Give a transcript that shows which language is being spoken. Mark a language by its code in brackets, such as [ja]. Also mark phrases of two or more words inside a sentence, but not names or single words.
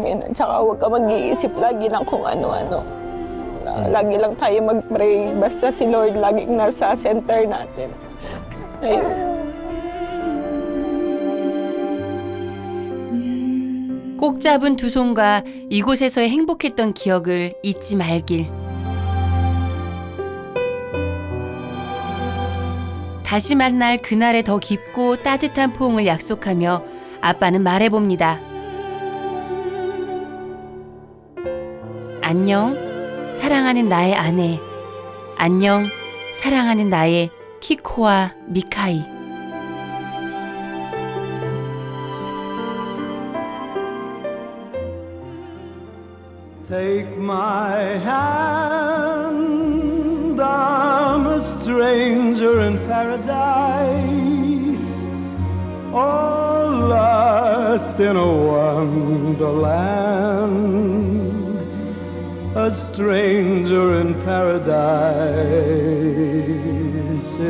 [tl] At saka huwag ka mag-iisip lagi ng kung ano-ano. Lagi lang tayo mag-pray. Basta si Lord laging nasa center natin. Ayun. [ko] 꼭 잡은 두 손과 이곳에서의 행복했던 기억을 잊지 말길. 다시 만날 그날의 더 깊고 따뜻한 포옹을 약속하며 아빠는 말해봅니다. 안녕, 사랑하는 나의 아내. 안녕, 사랑하는 나의 키코와 미카이. [en] Take my hand, I'm a stranger in paradise, all lost in a wonderland, a stranger in paradise.